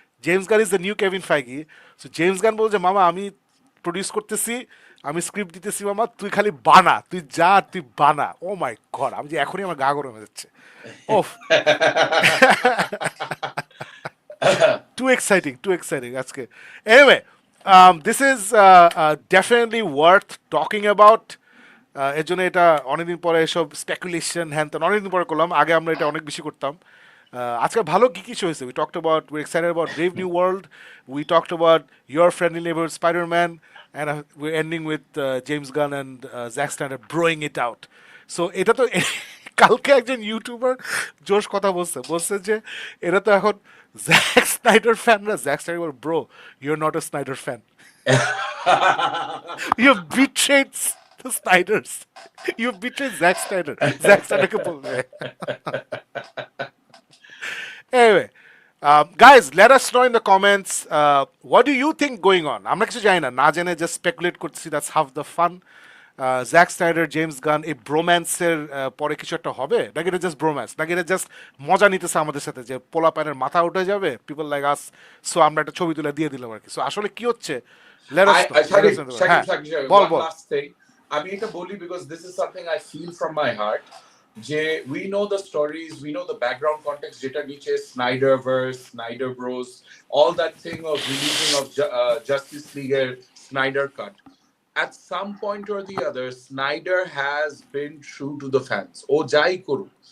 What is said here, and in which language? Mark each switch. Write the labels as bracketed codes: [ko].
[bn] James Gunn is the new Kevin ফাইগি। So James Gunn বলছে মামা আমি প্রডিউস করতেছি, আমি স্ক্রিপ্ট দিতেছি মামা, তুই খালি বানা, তুই যা তুই বানা। ও মাই গড, আমি যে এখনই আমার গা গরম হয়ে যাচ্ছে। ওফ, [en] too exciting [bn] আজকে। [en] Anyway, this is definitely worth talking about. [bn] এর জন্য এটা অনেকদিন পরে এসব স্পেকুলেশন হ্যান তেন অনেকদিন পরে করলাম, আগে আমরা এটা অনেক বেশি করতাম। আজকে ভালো কি কিছু হয়েছে। [en] We talked about, we're excited about Brave New World, we talked about Your Friendly Neighborhood Spider-Man, and we're ending with James Gunn and Zack Snyder broing it out. [bn] So এটা তো কালকে একজন ইউটিউবার জোশ কথা বলছে যে এটা তো এখন Jack Snyder ফ্যানরা, Jack Snyder bro [en] You are not a Snyder fan, you betrayed the Snyders. You betrayed Zack Snyder. Zack Snyder [bn] কে বলবে। [en] Anyway, guys, let us know in the comments, what do you think going on? [bn] আমরা কিছু জানি না, না জেনে [en] just speculate [bn] করতেছি, [en] that's half the fun. [bn] Jack Snyder, James Gunn, এই ব্রোম্যান্সের পরে কিছু একটা হবে নাকি এটা জাস্ট ব্রোম্যান্স, নাকি এটা জাস্ট মজা নিতেছে আমাদের সাথে যে পোলা প্যানের মাথা উঠে যাবে, [en] people like us, [bn] সো আমরা একটা ছবি তুলে দিয়ে দিলাম আর কি। সো আসলে কি হচ্ছে, [en] let us know. [bn] হ্যাঁ, বল [en] One [bn] বল। [en] last thing. [bn] আমি এটা বলি [en] because this is something I feel from my heart. যে we know the stories, we know the background context, [bn] যেটা নিচে [en] Snyderverse, Snyder Bros, all that thing of releasing of Justice League Snyder cut. At some point or the other, Snyder has been true to the fans. O jai koru.